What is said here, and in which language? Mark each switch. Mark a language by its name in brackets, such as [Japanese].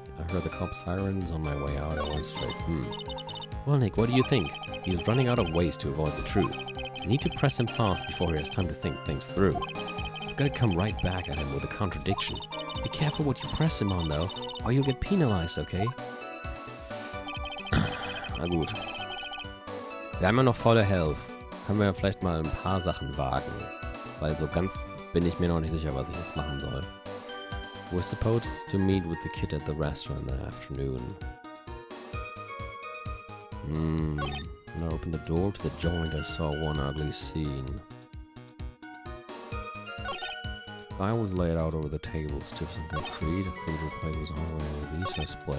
[English] I heard the cop sirens on my way out. I went straight, Well, Nick, what do you think? He is running out of ways to avoid the truth. I need to press him fast before he has time to think things through. I've got to come right back at him with a contradiction. Be careful what you press him on, though, or you'll get penalized, okay? [German] Na gut. Wir haben ja noch volle Health. Können wir vielleicht mal ein paar Sachen wagen. Weil so ganz bin ich mir noch nicht sicher, was ich jetzt machen soll. [English] We're supposed to meet with the kid at the restaurant that afternoon. When I opened the door to the joint, I saw one ugly scene. I was laid out over the table, stiff as concrete. A figured the plate was on my way to the east. I split.